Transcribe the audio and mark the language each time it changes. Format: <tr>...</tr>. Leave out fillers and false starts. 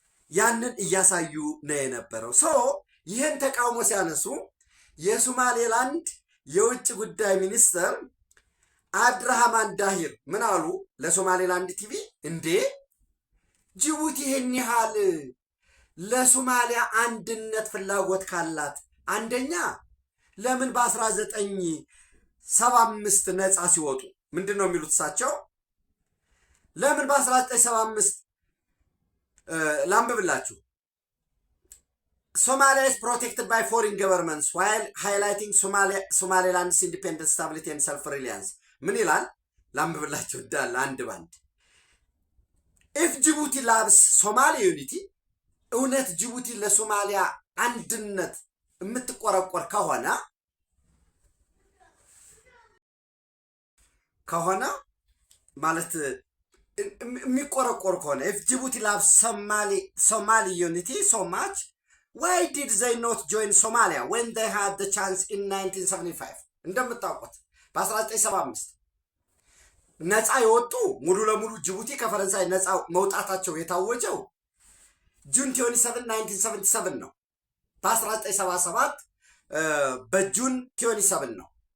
<am>ያንን እያሳዩ ነው የነበረው። ይህን ተቃውሞ ሲያነሱ የሶማሌላንድ የውጭ ጉዳይ ሚኒስትር አብድራህማን ዳሂር ምን አሉ ለሶማሌላንድ ቲቪ? እንዴ ጅቡቲ ይህን ያህል ለሶማሊያ አንድነት ፍላጎት ካላት አንደኛ ለምን በ1975 ነፃ ሲወጡ ምንድን ነው የሚሉት እሳቸው? ለምን በ1975 ላንብብላችሁ።</am> <en>Somalia is protected by foreign governments while highlighting Somaliland's independent stability and self-reliance.</en> <am>ምን ይላል? ላንብብላችሁ እንዳለ አንድ ባንድ።</am> <en>If Djibouti loves Somali unity,</en> <am>እውነት ጅቡቲ ለሶማሊያ አንድነት የምትቆረቆር ከሆነ ማለት የሚቆረቆር ከሆነ</am> <en>if Djibouti loves Somali unity so much, why did they not join Somalia when they had the chance in 1975?</en> <am>እንደምታውቁት በ1975 ነፃ የወጡ ሙሉ ለሙሉ ጅቡቲ ከፈረንሳይ ነፃ መውጣታቸው የታወጀው ጁን 27 1977 ነው። በ1977 በጁን 27 ነው።</am>